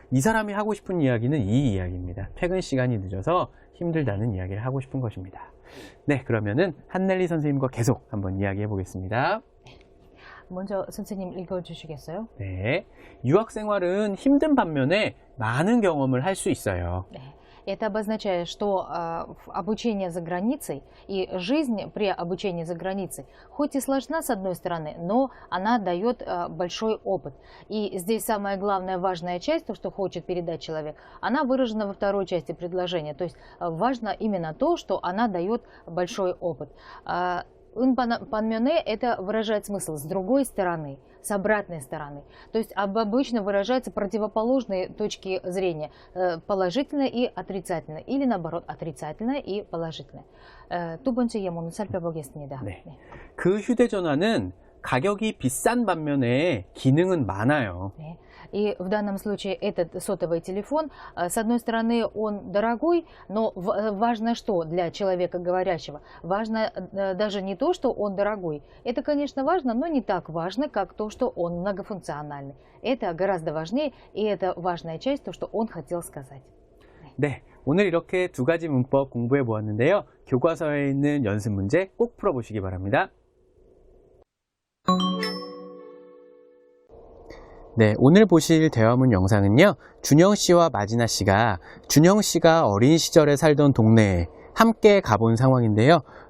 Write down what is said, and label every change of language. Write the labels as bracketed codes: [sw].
[ko] 이 사람이 하고 싶은 이야기는 이 이야기입니다. 퇴근 시간이 늦어서 힘들다는 이야기를 하고 싶은 것입니다. 네, 그러면은 한넬리 선생님과 계속 한번 이야기해 보겠습니다. 먼저 선생님 읽어주시겠어요? 네, 유학 생활은 힘든 반면에 많은 경험을 할 수 있어요. 네. [ru] Это обозначает, что обучение за границей и жизнь при обучении за границей хоть и сложна с одной стороны, но она дает большой опыт. И здесь самая главная важная часть, то, что хочет передать человек, она выражена во второй части предложения. То есть важно именно то, что она дает большой опыт. Un panmёне это выражает смысл с другой стороны, с обратной стороны. То есть обычно выражаются противоположные точки зрения, положительное и отрицательное, или наоборот отрицательное и положительное. [ko] 두 번째 예문을 살펴보겠습니다. 네. 그 휴대전화는 가격이 비싼 반면에 기능은 많아요. 네. [ru] И в данном случае этот сотовый телефон, с одной стороны, он дорогой, но важно что для человека говорящего? Важно даже не то, что он дорогой. Это, конечно, важно, но не так важно, как то, что он многофункциональный. Это гораздо важнее, и это важная часть, то, что он хотел сказать. [ko] 네, 오늘 이렇게 두 가지 문법 공부해 보았는데요. 교과서에 있는 연습 문제 꼭 풀어보시기 바랍니다. 네, 오늘 보실 대화문 영상은요, 준영 씨와 마지나 씨가 준영 씨가 어린 시절에 살던 동네에 함께 가본 상황인데요.